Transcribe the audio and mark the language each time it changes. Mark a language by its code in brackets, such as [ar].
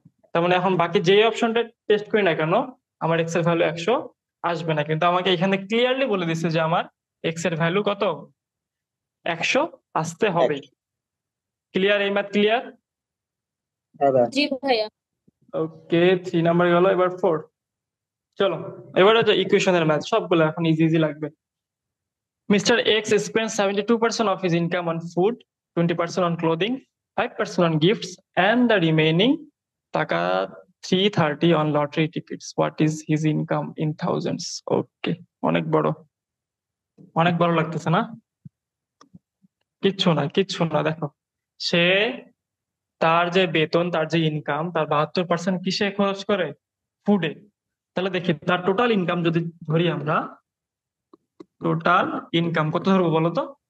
[bn] তার মানে এখন বাকি যে অপশনটা টেস্ট করি না কেন আমার এক্স এর ভ্যালু 100 আসবে না, কিন্তু আমাকে এখানে ক্লিয়ারলি বলে দিচ্ছে যে আমার এক্স এর ভ্যালু কত 100 আসতে হবে। ক্লিয়ার? এই ম্যাথ ক্লিয়ার? হ্যাঁ ভাইয়া। জি ভাইয়া। ওকে, 3 নাম্বার গেল, এবার 4। চলো এবার হচ্ছে ইকুয়েশনের ম্যাথ, সবগুলো এখন ইজি ইজি লাগবে। [en] Mr. X spends 72% of his income on food, 20% on clothing, 5% on gifts, and the remaining taka 330 on lottery tickets. What is his income in thousands? [bn] Okay, অনেক বড়, অনেক বড় লাগতেছে না? কিচ্ছু না, কিচ্ছু না। দেখো, সে তার যে বেতন, তার যে ইনকাম, তার 72% কিসে খরচ করে? ফুডে। তাহলে দেখি তার টোটাল ইনকাম যদি ধরি আমরা, টোটাল ইনকাম কত ধরবো বলো তো?